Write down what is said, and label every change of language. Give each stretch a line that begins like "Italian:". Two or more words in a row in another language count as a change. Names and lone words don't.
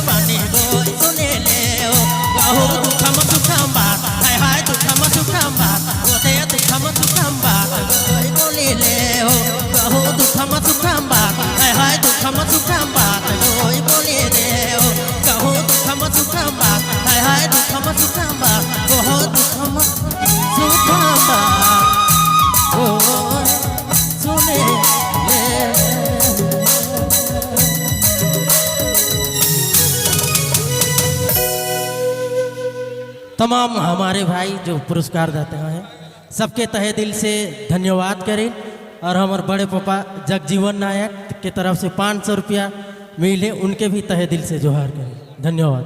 Sadri: पानी गोई सुने ले हो कहो दुखम सुखम बात हाय हाय दुखम सुखम बात होते दुखम सुखम बात गोई बोले ले हो कहो दुखम सुखम बात हाय हाय दुखम सुखम बात गोई बोले ले हो कहो दुखम सुखम बात हाय हाय दुखम सुखम बात कहो दुखम सुखम बात गोई सुने ले
Hindi: तमाम हमारे भाई जो पुरस्कार देते हैं सबके तहे दिल से धन्यवाद करें और हमारे बड़े पापा जगजीवन नायक के तरफ से 500 रुपया मिले उनके भी तहे दिल से जोहार करें। धन्यवाद।